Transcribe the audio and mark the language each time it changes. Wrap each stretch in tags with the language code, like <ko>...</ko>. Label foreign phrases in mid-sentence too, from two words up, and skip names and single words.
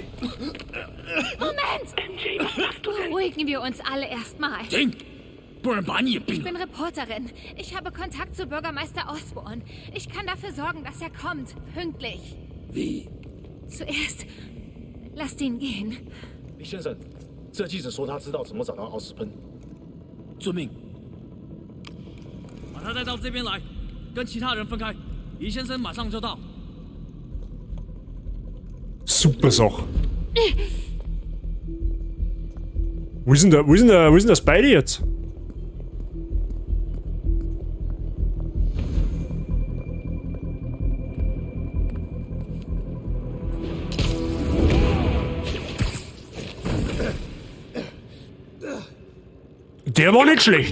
<de>Moment! MJ, was machst du denn? Beruhigen wir uns alle erstmal. Ich bin Reporterin. Ich habe Kontakt zu Bürgermeister Osborn. Ich kann dafür sorgen, dass er kommt. Pünktlich. Wie? Zuerst, lasst ihn gehen.</de> <zh>李先生，这记者说他知道怎么找到奥斯喷。遵命。把他带到这边来，跟其他人分开。李先生马上就到。</zh> <de>Super Sache. Wo ist denn das beide jetzt? Der war nicht schlecht.</de>